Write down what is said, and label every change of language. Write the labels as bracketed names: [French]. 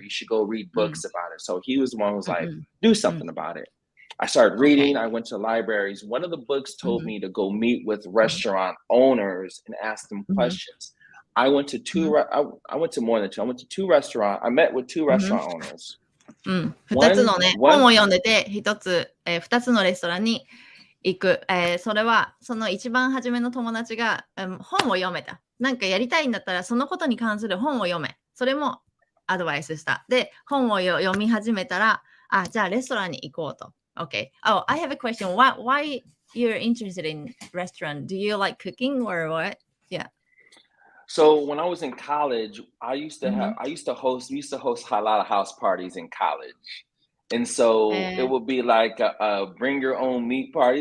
[English] You should go read books about it. So he was the one who was like, do something about it. I started reading. I went to libraries. One of the books told me to go meet with restaurant owners and ask them questions. I went to I went to more than two. I went to two restaurants. I met with two restaurant owners. [Japanese] 2つのね、本を読んでて、2つのレストランに行く。それは、その一番初めの友達が、本を読めた。なんかやりたいんだったら、そのことに関する本を読め。それもアドバイスした。で、本を読み始めたら、じゃあレストランに行こうと。 [English] Okay. Oh, I have a question. Why you're interested in restaurant? Do you like cooking or what? Yeah. So when I was in college, we used to host a lot of house parties in college. And so it would be like a bring your own meat party.